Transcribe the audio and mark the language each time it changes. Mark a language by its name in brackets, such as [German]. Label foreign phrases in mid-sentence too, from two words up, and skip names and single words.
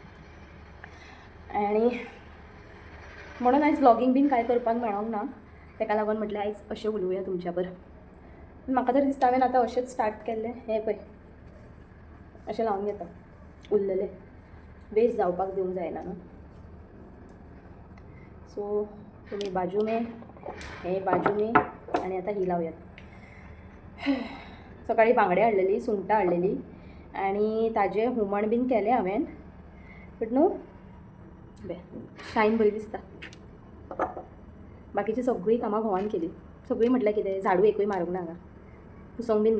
[Konkani] आनी म्हणून आयज व्लॉगींग बीन कांय करपाक मेळोंक ना. ताका लागून म्हटलें आयज अशें उलोवया तुमच्या बरोबर. म्हाका तर दिसता हांवें आतां अशेंच स्टार्ट केल्लें. हें पळय अशें लावन घेता, उरलेलें वेस्ट जावपाक दिवंक जायना न्हू. सो तुमी बाजू में, हे बाजू में आनी आतां ही लावयात. सकाळी बांगडे हाडलेली, सुंगटां हाडलेली आनी ताजें हुमण बीन केलें हांवें. बट न्हू बे शायन बरी दिसता. बाकीची सगळीं कामां घोवान केली. सगळीं म्हटल्यार कितें, झाडू एकूय मारूंक ना हांगा, पुसोंक बीन ना.